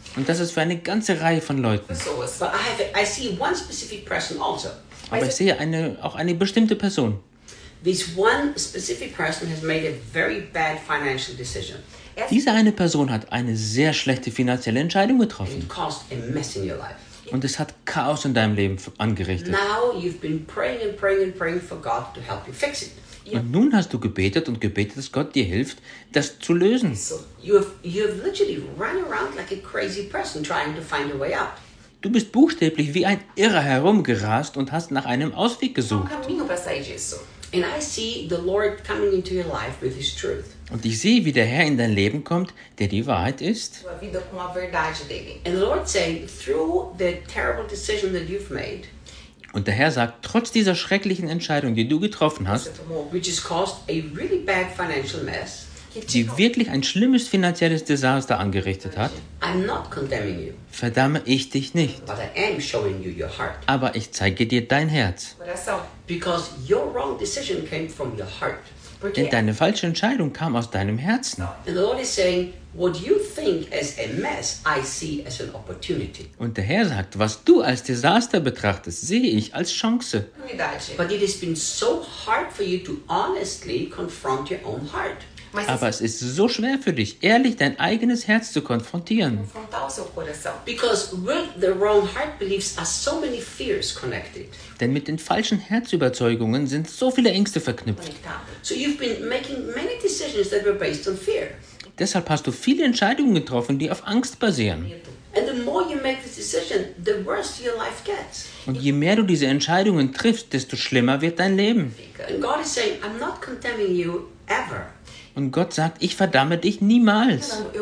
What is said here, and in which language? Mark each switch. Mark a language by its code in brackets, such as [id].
[de] Und das ist für eine ganze Reihe von Leuten. So was. [en] But I see one specific person also. [de] Aber ich sehe auch eine bestimmte Person. [en] This one specific person has made a very bad financial decision. [de] Diese eine Person hat eine sehr schlechte finanzielle Entscheidung getroffen. [en] It caused a mess in your life. [de] Und es hat Chaos in deinem Leben angerichtet. [en] Now you've been praying and praying and praying for God to help you fix it. [de] Und nun hast du gebetet und gebetet, dass Gott dir hilft, das zu lösen. [en] So you have literally run around like a crazy person trying to find a way out. [de] Du bist buchstäblich wie ein Irrer herumgerast und hast nach einem Ausweg gesucht. [en] And I see the Lord coming into your life with his truth. [de] Und ich sehe, wie der Herr in dein Leben kommt, der die Wahrheit ist. [en] And the Lord saying, through the terrible decision that you've made. [de] Und der Herr sagt, trotz dieser schrecklichen Entscheidung, die du getroffen hast, [en] which has caused a really bad financial mess, [de] die wirklich ein schlimmes finanzielles Desaster angerichtet hat, [en] I'm not condemning you, [de] verdamme ich dich nicht. [en] But I am showing you your heart. [de] Aber ich zeige dir dein Herz. [en] Because your wrong decision came from your heart. [de] Denn deine falsche Entscheidung kam aus deinem Herzen. [en] And the Lord is saying, what you think as a mess, I see as an opportunity. [de] Und der Herr sagt, was du als Desaster betrachtest, sehe ich als Chance. [en] But it has been so hard for you to honestly confront your own heart. [de] Aber es ist so schwer für dich, ehrlich dein eigenes Herz zu konfrontieren. [en] Because with the wrong heart beliefs are so many fears connected. [de] Denn mit den falschen Herzüberzeugungen sind so viele Ängste verknüpft. [en] So you've been making many decisions that were based on fear. [de] Deshalb hast du viele Entscheidungen getroffen, die auf Angst basieren. [en] And the more you make this decision, the worse your life gets. [de] Und je mehr du diese Entscheidungen triffst, desto schlimmer wird dein Leben. [en] And God is saying, I'm not condemning you ever. [de] Und Gott sagt, ich verdamme dich niemals.